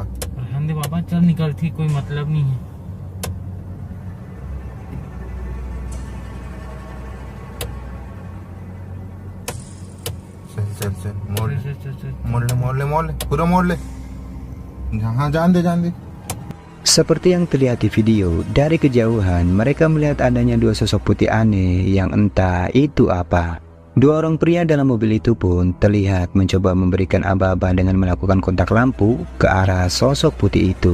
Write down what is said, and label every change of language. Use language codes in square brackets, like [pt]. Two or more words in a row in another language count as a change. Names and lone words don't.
[hi] रहन दे बाबा चल निकल थी कोई मतलब नहीं है चल मोड़ ले पूरा मोड़ ले जहाँ जान दे [id] Seperti yang terlihat di video, dari kejauhan mereka melihat adanya dua sosok putih aneh yang entah itu apa. Dua orang pria dalam mobil itu pun terlihat mencoba memberikan aba-aba dengan melakukan kontak lampu ke arah sosok putih itu.